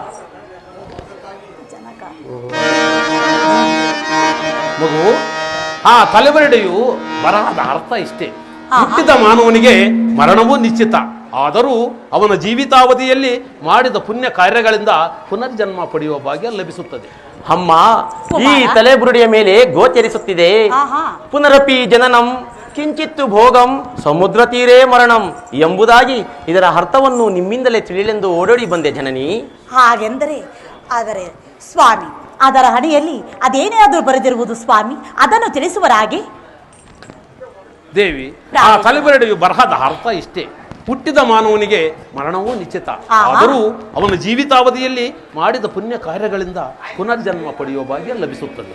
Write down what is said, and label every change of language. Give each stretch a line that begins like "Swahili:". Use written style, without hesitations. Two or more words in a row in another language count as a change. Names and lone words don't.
Kannada: ಮಗು, ಆ ತಲೆಬರಡೆಯು ಬರಹದ ಅರ್ಥ ಇಷ್ಟೇ: ಹುಟ್ಟಿದ ಮಾನವನಿಗೆ ಮರಣವೂ ನಿಶ್ಚಿತ, ಆದರೂ ಅವನ ಜೀವಿತಾವಧಿಯಲ್ಲಿ ಮಾಡಿದ ಪುಣ್ಯ ಕಾರ್ಯಗಳಿಂದ ಪುನರ್ಜನ್ಮ ಪಡೆಯುವ ಭಾಗ್ಯ ಲಭಿಸುತ್ತದೆ. ಅಮ್ಮ, ಈ ತಲೆಬುರುಡಿಯ ಮೇಲೆ ಗೋಚರಿಸುತ್ತಿದೆ
Sanskrit: ಪುನರಪಿ ಜನನಂ ಕಿಂಚಿತ್ತು ಭೋಗಂ ಸಮುದ್ರ ತೀರೇ ಮರಣಂ
Kannada: ಎಂಬುದಾಗಿ ಇದರ ಅರ್ಥವನ್ನು ನಿಮ್ಮಿಂದಲೇ ತಿಳಿಯಲೆಂದು ಓಡೋಡಿ ಬಂದೆ ಜನನಿ. ಹಾಗೆಂದರೆ ಆದರೆ ಸ್ವಾಮಿ, ಅದರ ಹಣೆಯಲ್ಲಿ ಅದೇನೇ ಆದರೂ ಬರೆದಿರುವುದು ಸ್ವಾಮಿ, ಅದನ್ನು ತಿಳಿಸುವರಾಗಿ. ದೇವಿ, ಆ ತಲೆಬರಡೆಯು ಬರಹದ ಅರ್ಥ ಇಷ್ಟೇ: ಹುಟ್ಟಿದ ಮಾನವನಿಗೆ ಮರಣವೂ ನಿಶ್ಚಿತ, ಆದರೂ ಅವನ ಜೀವಿತಾವಧಿಯಲ್ಲಿ ಮಾಡಿದ ಪುಣ್ಯ ಕಾರ್ಯಗಳಿಂದ ಪುನರ್ಜನ್ಮ ಪಡೆಯುವ ಭಾಗ್ಯ ಲಭಿಸುತ್ತದೆ.